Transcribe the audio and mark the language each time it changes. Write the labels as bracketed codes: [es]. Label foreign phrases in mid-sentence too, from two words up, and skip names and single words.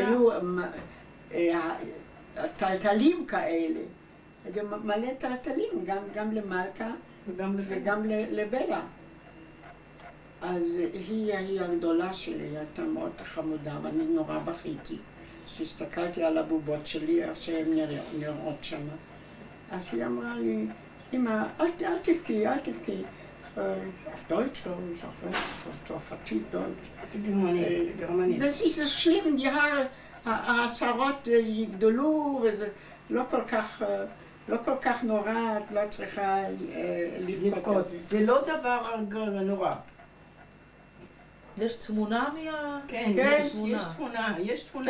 [he] היו טלטלים כאלה, גם מלא טלטלים, גם למלכה וגם לבלה. אז היא הגדולה שלי, הייתה מאוד חמודה, ואני נורא בכיתי. כשהסתכלתי על הבובות שלי, איך שהן נראות שם. אז היא אמרה לי, אמא, אל תבכי, אל תבכי. [de] auf Deutsch, glaube ich, auf צרפתית, Deutsch. [he] גרמנית. [de] Das ist das schlimm, die Haare, [he] השערות יגדלו, וזה לא כל כך נורא, את לא צריכה לבכות. זה לא דבר נורא. יש תמונה כן, כן, יש תמונה.